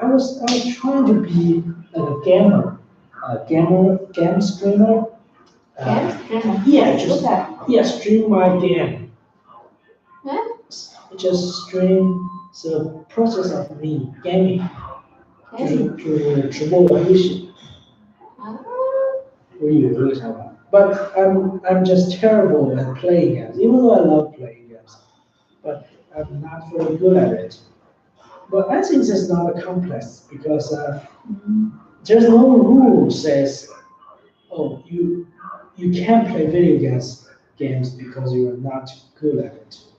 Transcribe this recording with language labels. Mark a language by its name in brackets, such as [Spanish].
[English] I was trying to be like a gamer, game streamer. Yeah, What's that? yeah, stream my game. Huh? Just stream the process of me gaming. [Chinese] 就是直播玩游戏，我有这个想法。 [English] But I'm just terrible at playing games, even though I love playing games. But I'm not very good at it. But I think it's not a complex because there's no rule says, oh, you can't play video games because you're not good at it.